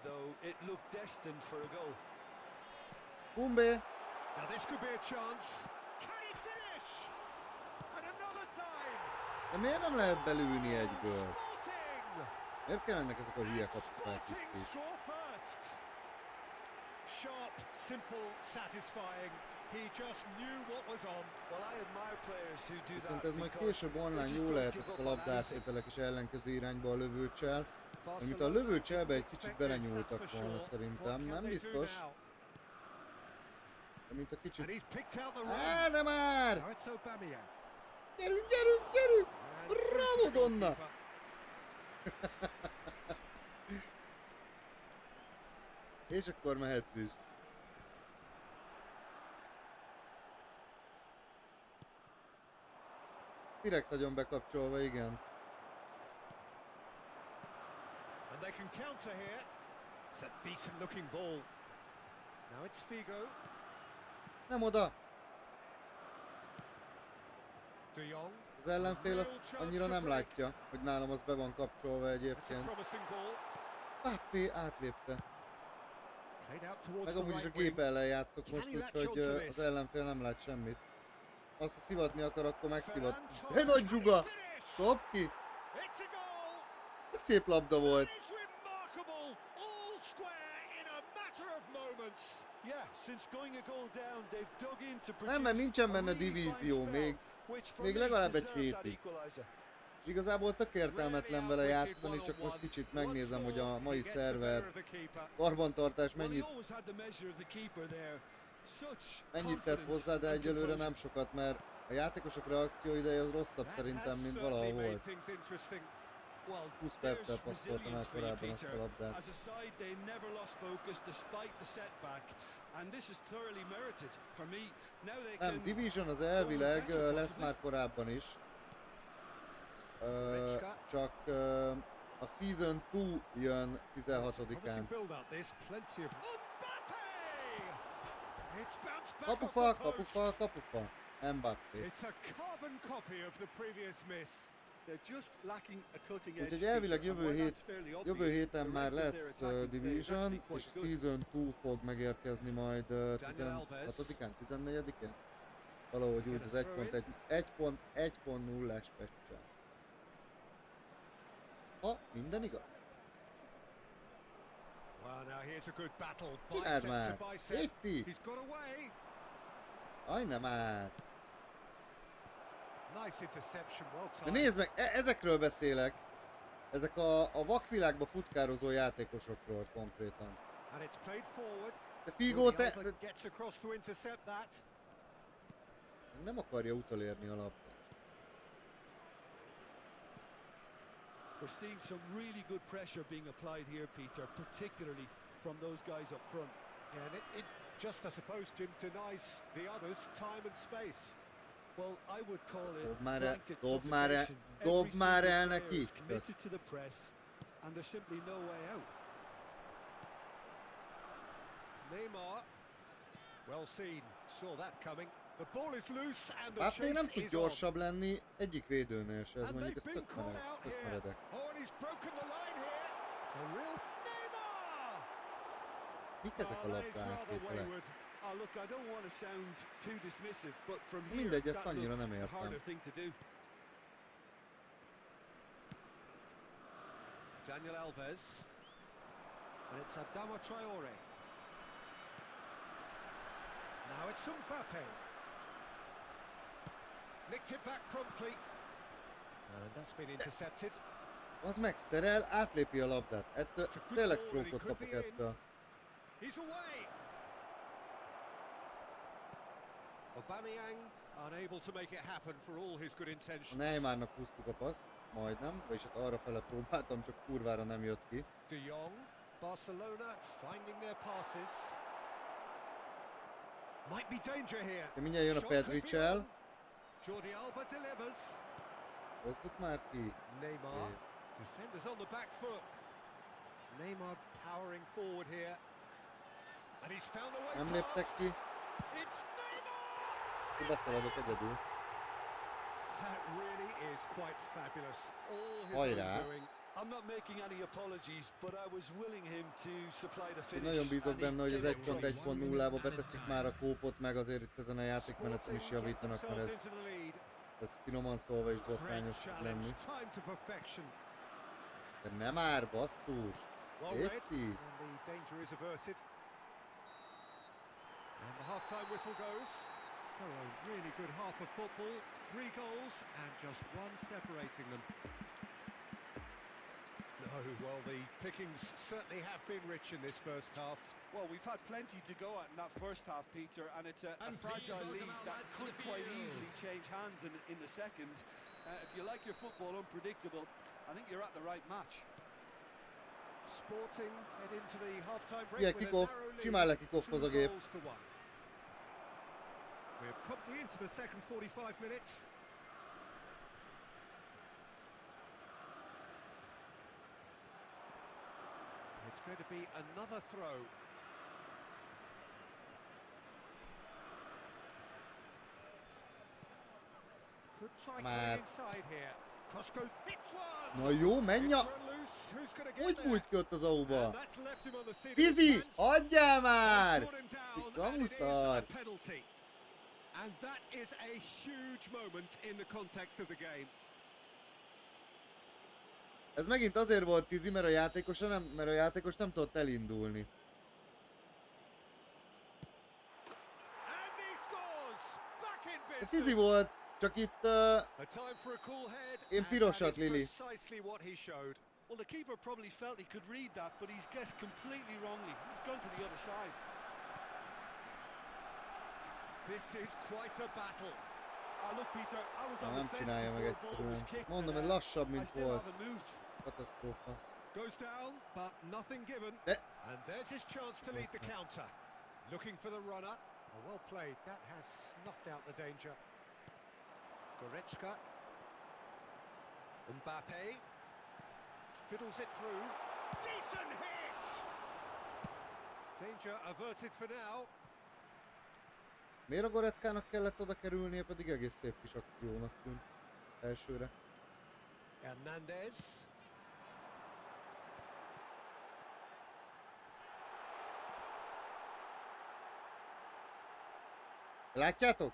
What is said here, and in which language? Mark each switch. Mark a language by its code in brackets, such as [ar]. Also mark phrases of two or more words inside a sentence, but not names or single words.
[hu] Bumbé. De miért nem lehet belülni egyből? Miért kellenek ezek a hülye kapufák itt is? [en] sharp, simple, satisfying. He just knew what was on. Well, I admire players who do [hu] Viszont [en] that [hu] ez majd [en] because [hu] később online [en] they just [hu] jó [en] don't [hu] lehet [en] give [hu] ezek [en] up [hu] a [en] on [hu] labdátvételek és ellenkező irányba a lövőcsel. Amit a Barcelona lövőcselbe egy [en] didn't [hu] kicsit [en] expect this, that's [hu] belenyúltak [en] for [hu] volna [en] sure. [hu] szerintem, [en] What can [hu] nem [en] they do [hu] biztos. [en] now? [hu] De mint a [en] And [hu] kicsit... [en] he's picked out the run. [hu] Á, nem már! [en] Now it's Aubameyang. [hu] Gyerünk, gyerünk, gyerünk! [en] And Bravo, through to the Donna! goalkeeper. [hu] És akkor mehetsz is. Direkt nagyon bekapcsolva, igen. [en] And they can counter here. It's a decent looking ball. Now it's Figo. [hu] Nem oda! De Jong. Az ellenfél azt annyira nem látja, hogy nálam az be van kapcsolva [en] It's a [hu] egyébként. [en] promising ball. [hu] Pappé átlépte. [en] Played out towards [hu] Meg [en] the [hu] amúgy is a [en] right [hu] gép [en] wing. [hu] ellen játszok most, úgyhogy az ellenfél nem lát semmit. Azt, ha szivatni akar, akkor megszivat. De nagy zsuga! Szop ki! [en] It's a goal. [hu] Ez szép labda volt. [en] That is remarkable. All square in a matter of moments. Yeah, since going a goal down, they've dug in to produce [hu] Nem, mert nincsen [en] a [hu] benne [en] really fine [hu] divízió, [en] spell, [hu] még [en] which for [hu] még [en] me [hu] legalább egy [en] deserves that [hu] hétig. [en] equalizer. [hu] Igazából tök értelmetlen vele játszani, csak most kicsit megnézem, hogy a mai szerver karbantartás [en] Well, he [hu] mennyit, [en] always had the measure of the keeper there. Such [hu] mennyit tett [en] confidence [hu] hozzá, de [en] and [hu] egyelőre [en] composure. [hu] nem sokat, mert a játékosok reakcióideje az rosszabb szerintem, mint valahol volt. [en] Well, [hu] 20 [en] there's [hu] perccel passzoltam el [en] resilience for you, [hu] korábban azt a [en] Peter. [hu] labdát. [en] As a side, they never lost focus despite the setback, and this is thoroughly merited for me. Now they [hu] Nem, [en] can [hu] Division az elvileg lesz már korábban is. Csak a Season 2 jön 16-án. Kapufa, kapufa, kapufa. [en] Mbappé. It's a carbon copy of the previous miss. They're just lacking a cutting edge. [hu] Úgyhogy elvileg [en] feature, and while that's fairly [hu] jövő [en] obvious, [hu] héten [en] the [hu] már [en] rest of their [hu] lesz [en] attacking play is [hu] Division, [en] actually [hu] és [en] quite [hu] a [en] good. [hu] Season 2 fog megérkezni majd 16-án, 14-én? Valahogy úgy az 1.1.0-es patch-el. Ha minden igaz. [en] Well, now here's a good battle. [hu] Csináld [en] Bicep [hu] már! [en] to bicep. [hu] Léci! [en] He's got away. [hu] Aj, nem már! [en] Nice interception, well [hu] De [en] timed. [hu] nézd meg, ezekről beszélek. Ezek a vakvilágba futkározó játékosokról konkrétan. [en] And it's played forward. [hu] De Figo, te... [en] Alba gets across to intercept that. [hu] Nem akarja utolérni a labdát. [en] We're seeing some really good pressure being applied here, Peter, particularly from those guys up front. Yeah, and it just, I suppose, Jim, denies the others time and space. Well, I would call it [hu] Dob már el, [en] blanket [hu] dob már el, [en] suffocation. [hu] dob [en] Every [hu] már [en] single [hu] el [en] player [hu] neki! [en] is committed to the press, and there's simply no way out. Neymar. Well seen. Saw that coming. The ball is loose and the [hu] Hát még nem [en] chase [hu] tud [en] is on. [hu] gyorsabb lenni egyik védőnél se, ez [en] And [hu] mondjuk ez [en] they've been [hu] tök [en] caught out here. [hu] meredek. [en] Oh, and he's broken the line here. A real Neymar. [hu] Mik ezek a [en] Oh, that is [hu] labda [en] rather [hu] átvételek? [en] wayward. Oh, look, I don't want to sound too dismissive, but from here, [hu] Mindegy, ezt [en] that [hu] annyira [en] looks [hu] nem [en] the [hu] értem. [en] harder thing to do. Daniel Alves. And it's Adama Traore. Now it's Mbappe. Nicked it back promptly. And that's been intercepted. [hu] Az megszerel, átlépi a labdát. Ettől tényleg stroke-ot kapok ettől. [en] He's away. Aubameyang unable to make it happen for all his good [hu] A [en] intentions. [hu] Neymarnak húztuk a paszt, majdnem, vagyis hát arra fele próbáltam, csak kurvára nem jött ki. [en] De Jong, Barcelona finding their passes. Might be danger here. [hu] De mindjárt jön a [en] Shot could be [hu] Pedricsel. [en] on. Jordi Alba delivers. [hu] Hozzuk már ki. [en] Neymar. Defenders on the back foot. Neymar powering forward here. And he's found a way [hu] Nem léptek [en] past. [hu] ki. [en] It's Neymar! [hu] Beszaladok egyedül. [en] That really is quite fabulous. All his [hu] Hajrá. [en] own doing. I'm not making any apologies, but I was willing him to supply the [hu] Én [en] finish. [hu] nagyon bízok [en] and he [hu] benne, hogy az [en] came up trumps. [hu] 1.1.0-ba beteszik már a kópot, meg azért itt ezen a játékmeneten is javítanak, mert ez finoman szólva is botrányos tud lenni. [en] Time to perfection. [hu] De nem már, basszus! [en] Well read, [hu] Léci! [en] and the danger is averted. half-time whistle goes. So a really good half of football. 3 goals and just 1 separating them. No, well, the pickings certainly have been rich in this first half. Well, we've had plenty to go at in that first half, Peter, and it's a fragile lead that could quite easily change hands in the second. If you like your football unpredictable, I think you're at the right match. Sporting head into the half-time break Yeah, with kick-off. a narrow lead, [hu] Simán lekickoffhoz a [en] 2 [hu] gép. [en] goals to 1. We're promptly into the second 45 minutes. It's going to be another throw. Could try going inside here. Cross goes, hits one! [hu] Na jó, menj a... [en] It's run loose. Who's gonna get [hu] Hogy [en] there? [hu] bújt ki ott az auba? [en] And that's left him on the seat of [hu] Tizi, [en] defense. [hu] adjál már! [en] They've brought him down, and it is [hu] Kamuszar! [en] a penalty. And that is a huge moment in the context of the game. [hu] Ez megint azért volt Tizi, mert a játékos nem tudott elindulni. [en] And he scores! Back in [hu] A [en] business. [hu] Tizi volt, csak itt [en] A time for a cool head. [hu] én [en] And [hu] pirosat, [en] that is [hu] Lili. [en] precisely what he showed. Well, the keeper probably felt he could read that, but he's guessed completely wrongly. He's gone to the other side. This is quite a battle. Look, Peter, I was on [hu] Nem [en] the fence [hu] csinálja meg [en] before the ball was [hu] egyszerűen. [en] kicked. [hu] Mondom, hogy lassabb, [en] I [hu] mint [en] still [hu] volt. [en] haven't moved. [hu] Katasztrófa. [en] Goes down, but nothing given. And there's his chance to lead the counter. Looking for the runner. Oh, well played. That has snuffed out the danger. Goretzka. Mbappe. Fiddles it through. Decent hit! Danger averted for now. [hu] Miért a Goreckának kellett oda kerülnie, pedig egész szép kis akciónak tűnt elsőre. Hernandez. Látjátok?